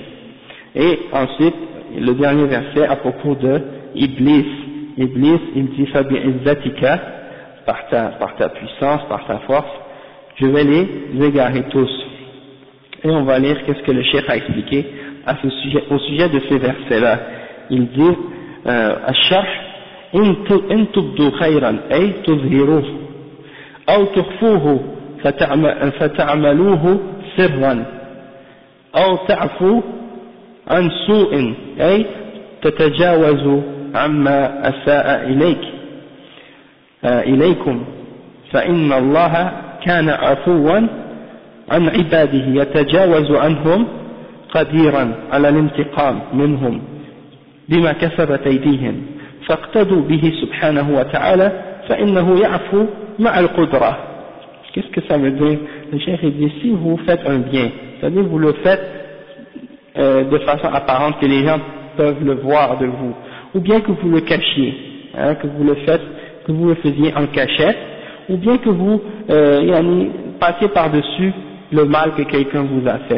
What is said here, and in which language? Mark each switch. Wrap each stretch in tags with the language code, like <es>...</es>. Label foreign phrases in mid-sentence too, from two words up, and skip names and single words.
<fr>Et ensuite, le dernier verset à propos de Iblis, il dit Fabi'izzatika, par ta puissance, par ta force, je vais les égarer tous. Et on va lire qu'est-ce que le cheikh a expliqué au sujet de ces versets-là. Il dit</fr> <ar>الشرح إن تبدوا خيرا أي تظهروه أو تخفوه فتعملوه سرا أو تعفو عن سوء أي تتجاوز عما أساء إليكم فإن الله كان عفوا عن عباده يتجاوز عنهم قديرا على الانتقام منهم بما كسبت أيديهم فاقتدوا به سبحانه وتعالى فإنه يعفو مع القدرة.</ar> <fr>Qu'est-ce que ça veut dire? Le cheikh dit si vous faites un bien, c'est-à-dire vous le faites de façon apparente que les gens peuvent le voir de vous, ou bien que vous le cachiez, que vous le faisiez en cachette, ou bien que vous passez par-dessus le mal que quelqu'un vous a fait.</fr>